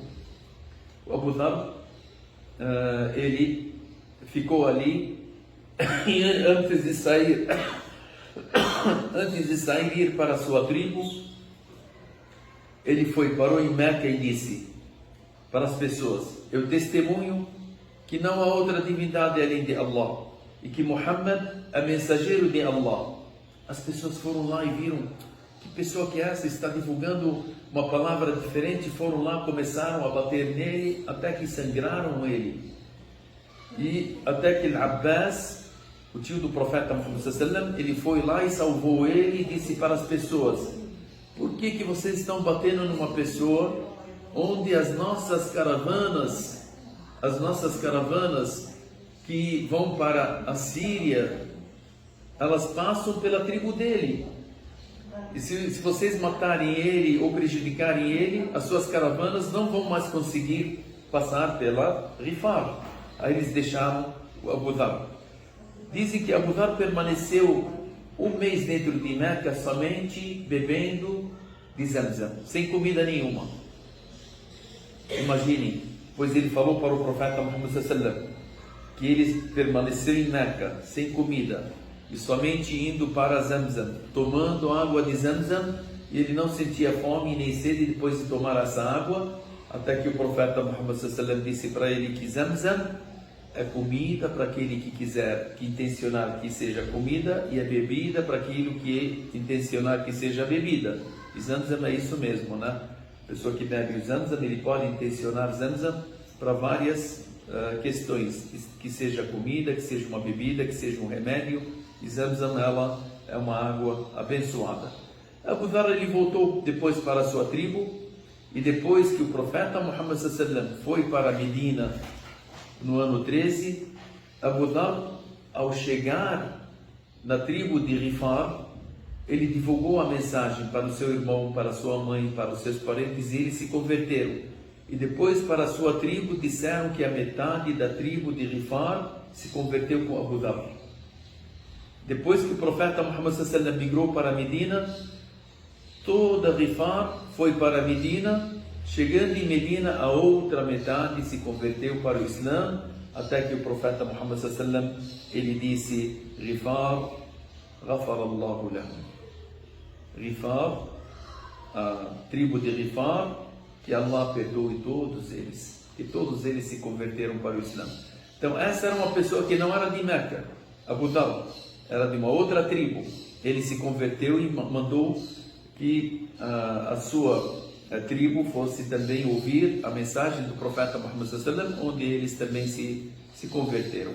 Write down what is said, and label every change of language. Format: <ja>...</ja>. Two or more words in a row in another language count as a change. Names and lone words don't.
<pt>O Abu Dhar, ele ficou ali e antes de sair ir para a sua tribo, ele parou em Meca e disse para as pessoas: eu testemunho que não há outra divindade além de Allah e que Muhammad é mensageiro de Allah. As pessoas foram lá e viram: que pessoa que é essa? Está divulgando uma palavra diferente. Foram lá, começaram a bater nele até que sangraram ele, e até que Al-Abbas, o tio do profeta Muhammad</pt> <ar>صلى الله عليه وسلم,</ar> <pt>ele foi lá e salvou ele e disse para as pessoas: por que vocês estão batendo numa pessoa onde as nossas caravanas que vão para a Síria, elas passam pela tribo dele? E se vocês matarem ele ou prejudicarem ele, as suas caravanas não vão mais conseguir passar pela Rifar. Aí eles deixaram o Abu Dhar. Dizem que Abu Dhar permaneceu um mês dentro de Meca somente bebendo de Zamzam, sem comida nenhuma. Imaginem, pois ele falou para o profeta Muhammad</pt> <ar>صلى الله عليه وسلم</ar> <pt>que ele permaneceu em Meca sem comida e somente indo para Zamzam, tomando água de Zamzam, e ele não sentia fome nem sede depois de tomar essa água, até que o profeta Muhammad</pt> <ar>صلى الله عليه وسلم</ar> <pt>disse para ele que Zamzam é comida para aquele que quiser, que intencionar que seja comida, e é bebida para aquilo que intencionar que seja bebida. E Zamzam é isso mesmo, né? A pessoa que bebe o Zamzam, ele pode intencionar Zamzam para várias questões, que seja comida, que seja uma bebida, que seja um remédio. E Zamzam, ela é uma água abençoada. Abu Dhar, ele voltou depois para a sua tribo, e depois que o profeta Muhammad</pt> <ar>صلى الله عليه وسلم</ar> <pt>foi para Medina no ano 13, Abu Dhar, ao chegar na tribo de Rifar, ele divulgou a mensagem para o seu irmão, para a sua mãe, para os seus parentes, e eles se converteram. E depois, para a sua tribo, disseram que a metade da tribo de Rifar se converteu com Abu Dhar. Depois que o profeta Muhammad</pt> <ar>صلى الله عليه وسلم</ar> <pt>migrou para Medina, toda Rifar foi para Medina. Chegando em Medina, a outra metade se converteu para o Islã, até que o profeta Muhammad</pt> <ar>صلى الله عليه وسلم,</ar> <pt>ele disse:</pt> <ar>غفار، غفر الله لهم.</ar> <pt>Rifar, a tribo de Rifar, que Allah perdoe todos eles, que todos eles se converteram para o Islã. Então essa era uma pessoa que não era de Meca. Abu Dhar era de uma outra tribo. Ele se converteu e mandou que a sua tribo fosse também ouvir a mensagem do profeta Muhammad</pt> <ar>صلى الله عليه وسلم,</ar> <pt>onde eles também se converteram.</pt>